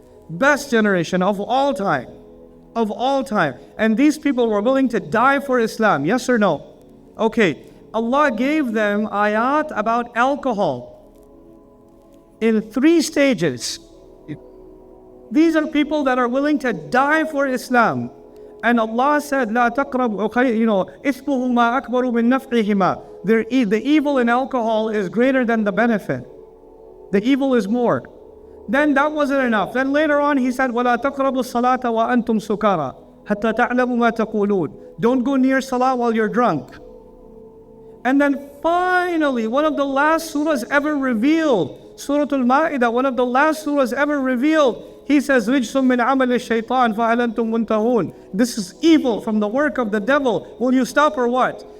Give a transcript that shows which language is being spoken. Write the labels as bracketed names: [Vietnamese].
[English] Best generation of all time. Of all time. And these people were willing to die for Islam, yes or no? Okay, Allah gave them ayat about alcohol in 3 stages. These are people that are willing to die for Islam. And Allah said, [Arabic] لا تقربوا, إثمهما أكبر من نفعهما. [English] The evil in alcohol is greater than the benefit. The evil is more. Then that wasn't enough. Then later on He said, [Arabic] وَلَا تَقْرَبُوا الصَّلَاةَ وَأَنْتُمْ سُكَارَى حَتَّى تَعْلَمُوا مَا تَقُولُونَ. [English] Don't go near salah while you're drunk. And then finally, one of the last surahs ever revealed, Surah Al-Ma'idah, one of the last surahs ever revealed, He says, [Arabic] رِجْسٌ مِّنْ عَمَلِ الشَّيْطَانِ فَهَلْ أَنْتُمْ مُنْتَهُونَ. [English] This is evil from the work of the devil. Will you stop or what?